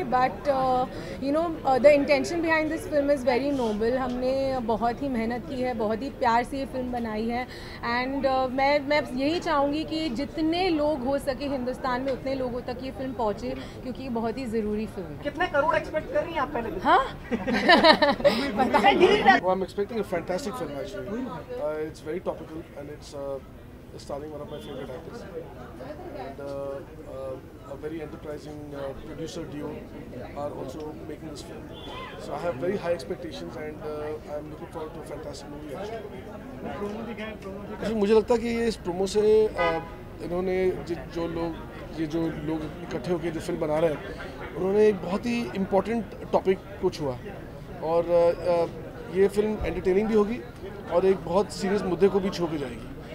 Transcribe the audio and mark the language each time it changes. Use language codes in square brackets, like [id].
[en] But you know the intention behind this film is very noble. [hi] हमने बहुत ही मेहनत की है, बहुत ही प्यार से ये फिल्म बनाई है एंड मैं यही चाहूँगी कि जितने लोग हो सके हिंदुस्तान में उतने लोगों तक ये फिल्म पहुँचे, क्योंकि ये बहुत ही ज़रूरी फिल्म है। कितने करोड़ एक्सपेक्ट कर रही हैं आप पहले? हाँ [en] Well, I'm expecting a fantastic film actually. It's very topical and it's starring one of my favorite actors and a very enterprising producer duo are also making this film. So I have very high expectations and I'm looking forward to a fantastic movie actually. [hi] मुझे लगता है कि ये इस promo से इन्होंने जो लोग इकट्ठे होकर जो फिल्म बना रहे हैं उन्होंने एक बहुत ही इम्पोर्टेंट टॉपिक को छुआ और ये फिल्म एंटरटेनिंग भी होगी और एक बहुत सीरियस मुद्दे को भी छू के जाएगी।